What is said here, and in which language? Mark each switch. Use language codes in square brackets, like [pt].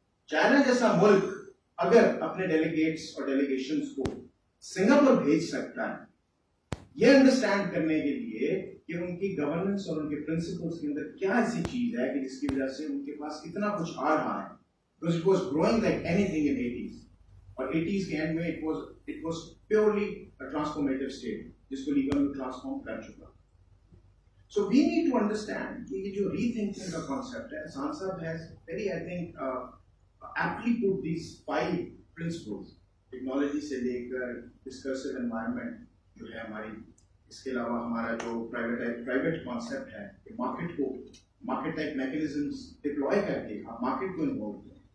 [ur] China جیسا ملک اگر اپنے ڈیلیگیٹس اور ڈیلیگیشنز کو سنگاپور بھیج سکتا ہے یہ انڈرسٹینڈ کرنے کے لیے کہ ان کی گورننس اور ان کے پرنسپلز کے اندر کیا ایسی چیز ہے کہ جس کی وجہ سے ان کے پاس اتنا کچھ آ رہا ہے. [en] Because it was growing like anything in 80s. [ur] اور 80s کے اینڈ میں [en] it was purely a transformative state [ur] جس کو لیگل میں ٹرانسفارم کر چکا. [en] So we need to understand [ur] کہ یہ جو ری تھنکنگ کا کانسیپٹ ہے، حسان صاحب [en] has very I think aptly put these 5 principles [ur] technology سے لے کر ڈسکرسو انوائرمنٹ جو ہے ہماری، اس کے علاوہ ہمارا جو پرائیویٹ کانسیپٹ ہے کہ مارکیٹ ٹائپ میکینزمس ڈپلوائے کر کے آپ مارکیٹ کو انوالو کریں.